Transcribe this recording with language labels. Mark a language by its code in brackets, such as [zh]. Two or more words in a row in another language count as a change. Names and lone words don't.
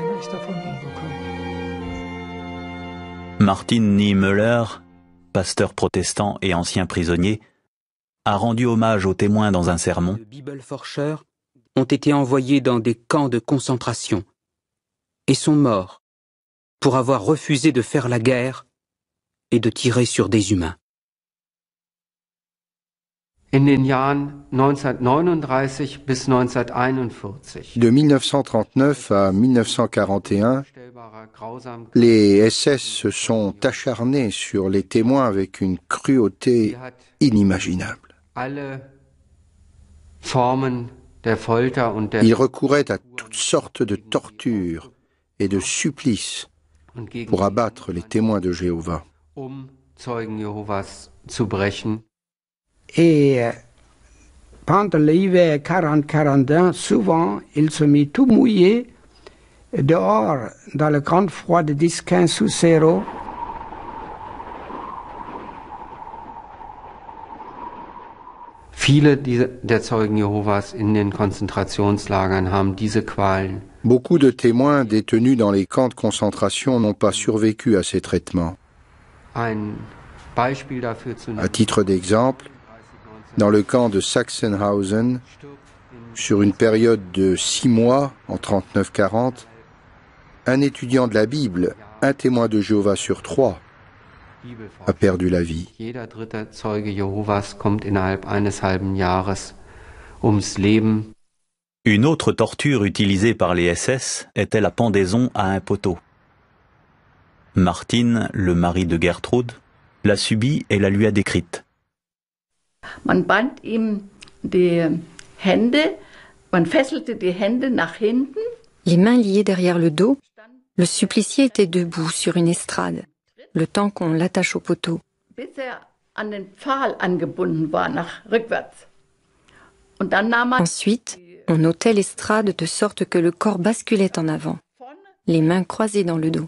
[fr] Martin Niemöller, pasteur protestant et ancien prisonnier, a rendu hommage aux témoins dans un sermon. Les Bibelforscher ont été envoyés dans des camps de concentration et sont morts pour avoir refusé de faire la guerre et de tirer sur des humains. [de] In den Jahren 1939 bis 1941. [fr] De 1939 à 1941, les SS se sont acharnés sur les témoins avec une cruauté inimaginable. Ils recouraient à toutes sortes de tortures et de supplices pour abattre les témoins de Jéhovah. Et pendant l'hiver 40-41, souvent, il se mit tout mouillé dehors dans le grand froid de 10-15 sous zéro. [de] Viele der Zeugen Jehovas in den Konzentrationslagern haben diese Qualen. [fr] Beaucoup de témoins détenus dans les camps de concentration n'ont pas survécu à ces traitements. À titre d'exemple, dans le camp de Sachsenhausen, sur une période de 6 mois, en 39-40, un étudiant de la Bible, un témoin de Jéhovah sur 3, a perdu la vie. [de] Jeder dritte Zeuge Jehovas kommt innerhalb eines halben Jahres ums Leben. [fr] Une autre torture utilisée par les SS était la pendaison à un poteau. Martin, le mari de Gertrude, l'a subie et la lui a décrite. [de] Man band ihm die Hände, man fesselte die Hände nach hinten. [fr] Les mains liées derrière le dos, Le supplicié était debout sur une estrade, le temps qu'on l'attache au poteau. Ensuite, on ôtait l'estrade de sorte que le corps basculait en avant, les mains croisées dans le dos.